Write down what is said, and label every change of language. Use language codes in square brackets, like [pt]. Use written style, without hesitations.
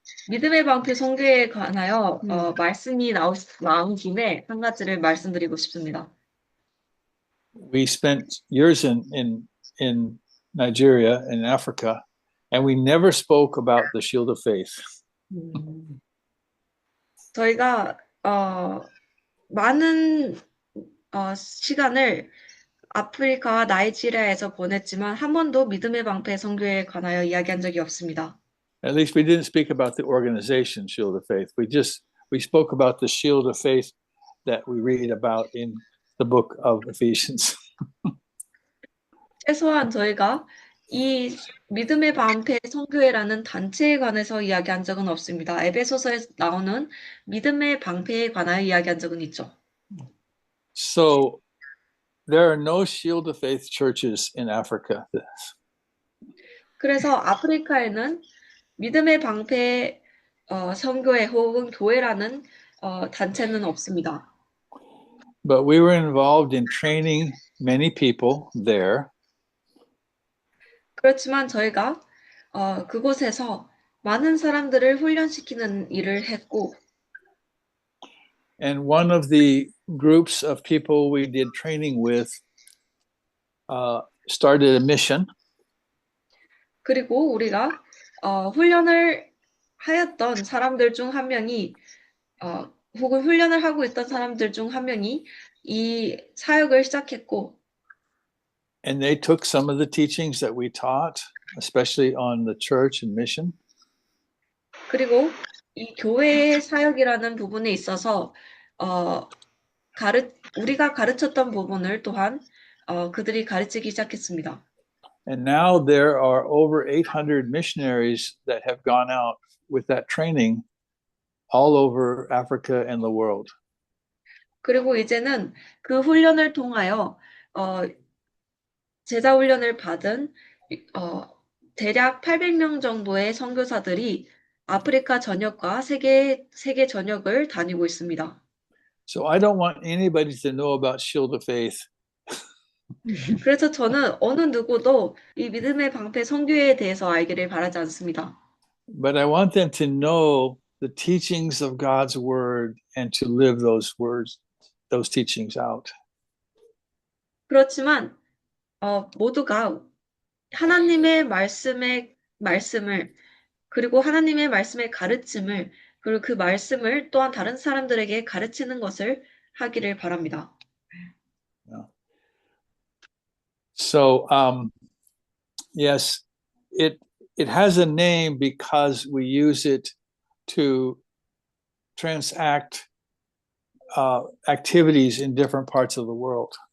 [ko] 믿음의 방패 선교에 관하여 말씀이 나온 김에 한 가지를 말씀드리고 싶습니다. [en] We spent years in Nigeria, in Africa, and we never spoke about the shield of faith. [ko] 저희가 많은 시간을 아프리카와 나이지리아에서 보냈지만 한 번도 믿음의 방패 선교에 관하여 이야기한 적이 없습니다. [en] At least we didn't speak about the organization Shield of Faith. We spoke about the shield of faith that we read about in the book of Ephesians. [ko] 최소한 저희가 이 믿음의 방패 선교회라는 단체에 관해서 이야기한 적은 없습니다. 에베소서에 나오는 믿음의 방패에 관하여 이야기한 적은 있죠. [en] So there are no Shield of Faith churches in Africa. [ko] 그래서 아프리카에는 믿음의 방패 선교회 혹은 교회라는 단체는 없습니다. [en] But we were involved in training many people there. [ko] 그렇지만 저희가 그곳에서 많은 사람들을 훈련시키는 일을 했고, [en] And one of the groups of people we did training with started a mission. [ko] 그리고 우리가 훈련을 하였던 사람들 중 한 명이 혹은 훈련을 하고 있던 사람들 중 한 명이 이 사역을 시작했고, [en] And they took some of the teachings that we taught, especially on the church and mission. [ko] 그리고 이 교회의 사역이라는 부분에 있어서 우리가 가르쳤던 부분을 또한 그들이 가르치기 시작했습니다. [en] And now there are over 800 missionaries that have gone out with that training all over Africa and the world. [ko] 그리고 이제는 그 훈련을 통하여 제자 훈련을 받은 대략 800명 정도의 선교사들이 아프리카 전역과 세계 전역을 다니고 있습니다. [en] So I don't want anybody to know about Shield of Faith. [ko] 그래서 저는 어느 누구도 이 믿음의 방패 선교에 대해서 알기를 바라지 않습니다. [en] But I want them to know the teachings of God's word and to live those teachings out. [ko] 그렇지만 모두가 하나님의 말씀을 그리고 하나님의 말씀의 가르침을 그리고 그 말씀을 또한 다른 사람들에게 가르치는 것을 하기를 바랍니다. [en] So yes, it has a name because we use it to transact activities in different parts of the world.